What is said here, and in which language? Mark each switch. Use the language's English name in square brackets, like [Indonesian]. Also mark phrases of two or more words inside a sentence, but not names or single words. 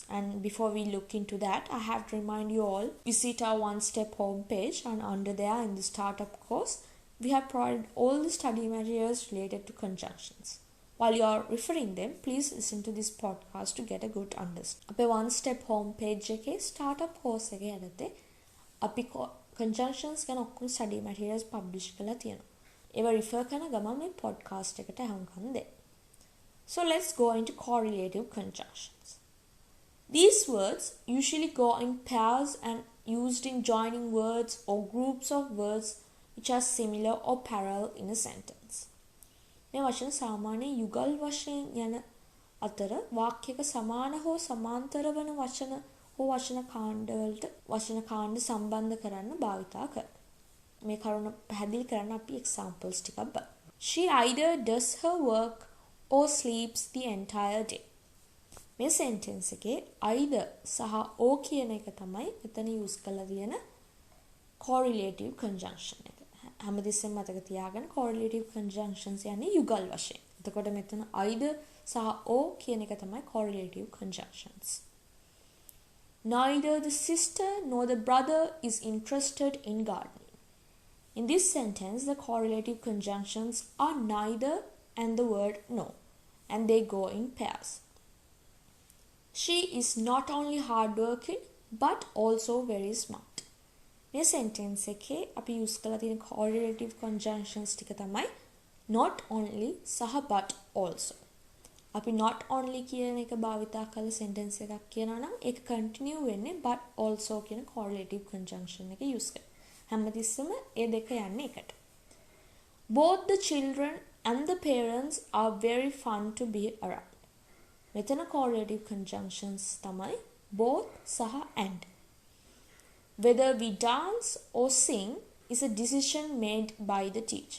[English] And before we look into that, I have to remind you all, visit our one-step homepage, and under there in the startup course, we have provided all the study materials related to conjunctions. While you are referring them, please listen to this podcast to get a good understanding. [Sinhala] අපේ [English] one step home page [Sinhala] එකේ [English] startup course [Sinhala] එකේ යටතේ අපි conjunctions ගැන ඔක්කොම [English] study materials [Sinhala] publish කරලා තියෙනවා. ඒවා refer කරන ගමන් මේ podcast එකට අහුම්කම් දෙන්න. [English] So let's go into correlative conjunctions. These words usually go in pairs and used in joining words or groups of words which are similar or parallel in a sentence. [Sinhala] මේ වචන සාමාන්‍ය යුගල් වශයෙන් යන අතර වාක්‍යයක සමාන හෝ සමාන්තර වන වචන හෝ වචන කාණ්ඩවලට වචන කාණ්ඩ සම්බන්ධ කරන්න භාවිතා කරනවා. මේ කරුණ පැහැදිලි කරන්න අපි examples ටිකක් බලමු. [English] She either does her work or sleeps the entire day. [Sinhala] මේ sentence එකේ either සහ or කියන එක තමයි මෙතන use කරලා තියෙන [English] correlative conjunction [Sinhala] එක. හැමදෙස්සෙම මතක තියාගන්න [English] correlative conjunctions [Sinhala] යන්නේ යුගල් වශයෙන්. එතකොට මෙතන either සහ or කියන එක තමයි [English] correlative conjunctions. Neither the sister nor the brother is interested in gardening. In this sentence, the correlative conjunctions are neither and the word no, and they go in pairs. She is not only hardworking but also very smart. [Sinhala] මේ sentence එකේ අපි use කරලා තියෙන [English] correlative conjunctions [Sinhala] ටික තමයි [English] not only [Sinhala] සහ [English] but also. [Sinhala] අපි [English] not only [Sinhala] කියන එක භාවිතා කරලා sentence එකක් කියනවා නම් ඒක continue වෙන්නේ [English] but also [Sinhala] කියන [English] correlative conjunction [Sinhala] එක use කරලා. හැමතිස්සෙම ඒ දෙක යන්නේ එකට. [English] Both the children and the parents are very fun to be around. [Sinhala] මෙතන [English] correlative conjunctions [Sinhala] තමයි both සහ and. [English] Whether we dance or sing is a decision made by the teacher.